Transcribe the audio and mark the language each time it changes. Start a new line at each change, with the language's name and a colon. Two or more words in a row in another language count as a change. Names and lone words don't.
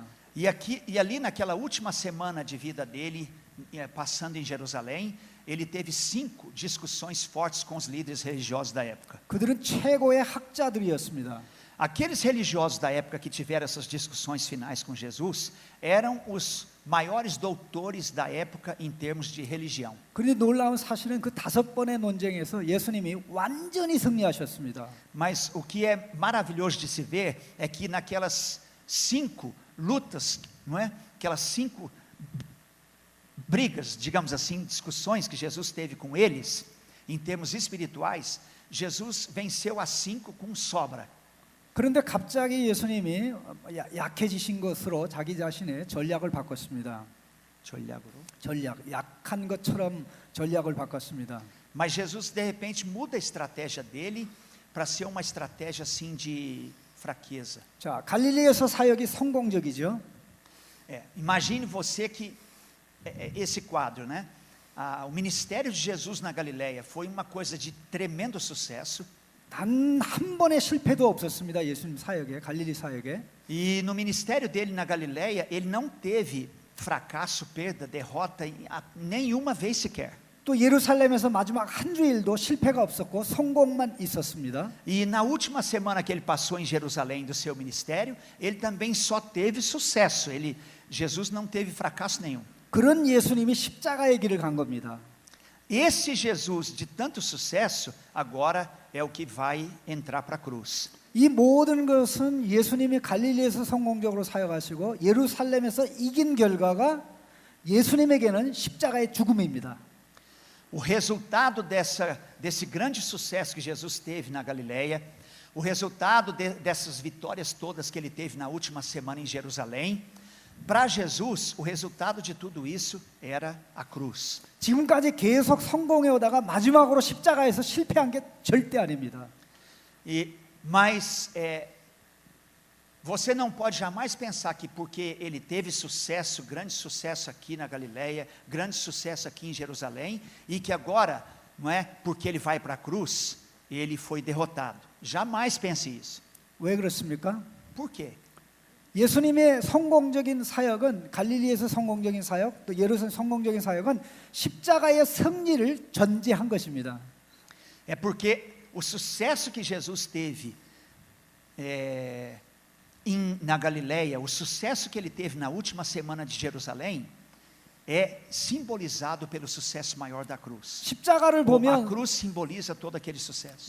Portuguese: E ali naquela última semana de vida dele, passando em Jerusalém, ele teve 5 discussões fortes com os líderes religiosos da época.
Korean: 그들은 최고의 학자들이었습니다.
Portuguese: Aqueles religiosos da época que tiveram essas discussões finais com Jesus eram os maiores doutores da época em termos de religião.
Korean: 그런데 놀라운 사실은 그 5번의 논쟁에서 예수님이 완전히 승리하셨습니다.
Portuguese: Mas o que é maravilhoso de se ver é que naquelas 5 lutas, não é? Aquelas 5 brigas, digamos assim, discussões que Jesus teve com eles, em termos espirituais, Jesus venceu as 5 com sobra.
Korean: 그런데 갑자기 예수님이 약해지신 것으로 자기 자신의 전략을 바꿨습니다. 약한 것처럼 전략을 바꿨습니다.
Portuguese: Mas Jesus de repente muda a estratégia dele para ser uma estratégia assim de fraqueza.
Korean: 자, 갈릴리에서 사역이 성공적이죠.
Portuguese: Imagine você que esse quadro, né? O ministério de Jesus na Galileia foi uma coisa de tremendo sucesso.
Korean: 단 한 번의 실패도 없었습니다. 예수님 사역에, 갈릴리 사역에.
Portuguese: E no ministério dele na Galileia, ele não teve fracasso, perda, derrota nenhuma vez sequer.
Korean: 또 예루살렘에서 마지막 한 주일도 실패가 없었고 성공만 있었습니다.
Portuguese: E na última semana que ele passou em Jerusalém do seu ministério, ele também só teve sucesso. Jesus não teve fracasso nenhum.
Korean: 그런 예수님이 십자가의 길을 간 겁니다.
Portuguese: Esse Jesus de tanto sucesso agora é o que vai entrar para a cruz.
Korean: 이 모든 것은 예수님이 갈릴리에서 성공적으로 사역하시고 예루살렘에서 이긴 결과가 예수님에게는 십자가의 죽음입니다.
Portuguese: O resultado desse grande sucesso que Jesus teve na Galileia, o resultado dessas vitórias todas que ele teve na última semana em Jerusalém, para Jesus, o resultado de tudo isso era a cruz.
Korean: 지금까지 계속 성공해 오다가 마지막으로 십자가에서 실패한 게 절대 아닙니다.
Portuguese: Mas você não pode jamais pensar que porque ele teve sucesso, grande sucesso aqui na Galileia, grande sucesso aqui em Jerusalém, e que agora, não é, porque ele vai para a cruz, ele foi derrotado. Jamais pense isso.
Korean: 왜 그렇습니까?
Portuguese: Por quê?
Korean: 예수님의 성공적인 사역은 갈릴리에서 성공적인 사역, 또 예루살렘 성공적인 사역은 십자가의 승리를 전제한 것입니다.
Portuguese: É porque o sucesso que Jesus teve na Galileia, o sucesso que ele teve na última semana de Jerusalém, é simbolizado pelo sucesso maior da cruz.
Korean: 십자가를
Portuguese: A
Korean: 보면
Portuguese: cruz simboliza todo aquele sucesso.